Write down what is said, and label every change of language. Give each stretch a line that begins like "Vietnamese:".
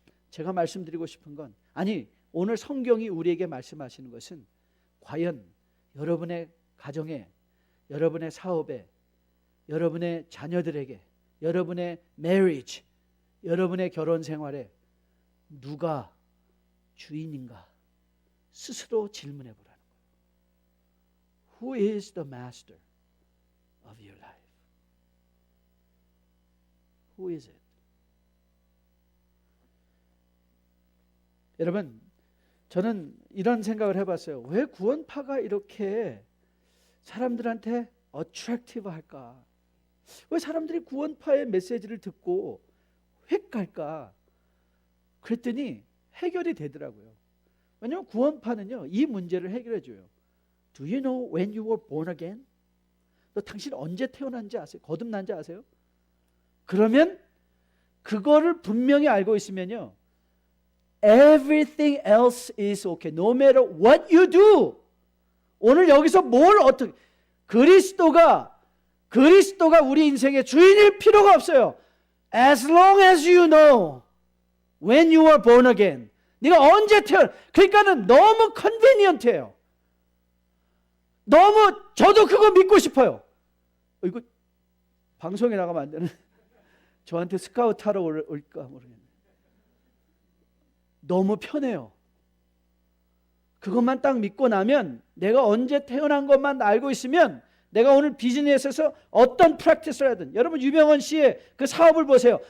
Korean: 제가 말씀드리고 싶은 건, 아니, 오늘 성경이 우리에게 말씀하시는 것은 과연 여러분의 가정에, 여러분의 사업에, 여러분의 자녀들에게, 여러분의
English: marriage,
Korean: 여러분의 결혼 생활에 누가 주인인가 스스로 질문해 보라는 거예요.
English: Who is the master of your life? Who is it?
Korean: 여러분, 저는 이런 생각을 해봤어요. 왜 구원파가 이렇게 사람들한테
English: attractive
Korean: 할까? 왜 사람들이 구원파의 메시지를 듣고 획 갈까? 그랬더니 해결이 되더라고요. 왜냐하면 구원파는요, 이 문제를 해결해 줘요.
English: Do you know when you were born again?
Korean: 너 당신 언제 태어난지 아세요? 거듭난지 아세요? 그러면 그거를 분명히 알고 있으면요,
English: everything else is okay. No matter what you do.
Korean: 오늘 여기서 뭘 어떻게, 그리스도가 우리 인생의 주인일 필요가 없어요.
English: As long as you know when you are born again.
Korean: 네가 언제 그러니까는 너무 컨비니언트해요. 너무, 저도 그거 믿고 싶어요. 이거 방송에 나가면 안 되는, 저한테 스카우트 하러 올까 모르겠네. 너무 편해요. 그것만 딱 믿고 나면, 내가 언제 태어난 것만 알고 있으면, 내가 오늘 비즈니스에서 어떤 프랙티스를 하든, 여러분 유병헌 씨의 그 사업을 보세요.